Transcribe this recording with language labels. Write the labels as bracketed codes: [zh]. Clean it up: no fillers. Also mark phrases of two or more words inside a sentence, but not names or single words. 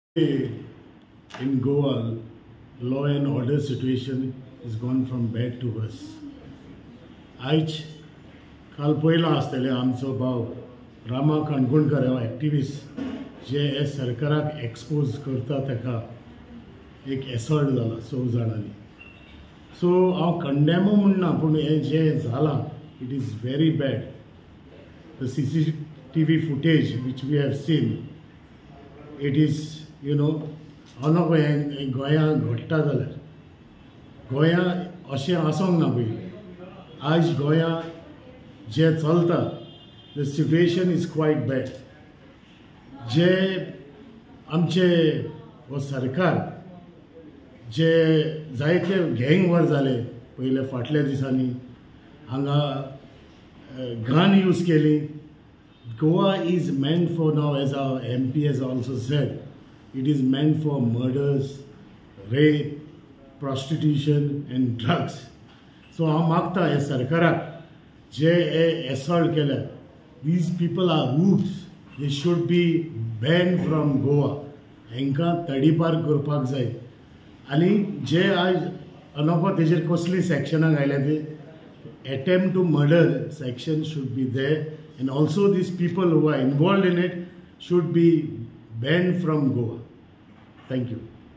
[en] In Goa, law and order situation has gone from bad to worse. [kok] आयज काल पयलो आसतले आमचो भाव रामा काणकोणकर हो एक्टिविस्ट जे हे सरकाराक एक्सपोज करता ताका एक एसॉल्ट जाला 6 जाणांनी. सो हांव कंडेमू म्हणना पूण हे जे जाला [en] it is very bad. The CCTV footage which we have seen, it is [kok] हांव नको हें गोंयांत घडटा जाल्यार गोंयांत अशें आसूंक ना पयलीं. आयज गोंयांत जें चलता [en] the situation is quite bad. [kok] जे आमचे हो सरकार जे जायते [en] gang war [kok] जाले पयले फाटल्या दिसांनी हांगा [en] gun use [kok] केली. [en] Goa is meant for now, as our MP has also said, it is meant for murders, rape, prostitution and drugs. [kok] So हांव मागता हे सरकाराक जे हे assault केल्या, [en] these people are roots, they should be banned from Goa. [kok] हांकां तडीपार करपाक जाय. आनी जे आयज अनोको तेजेर कसली सेक्शनां घायल्या ते [en] attempt to murder section should be there, and also these people who are involved in it should be banned from Goa. Thank you.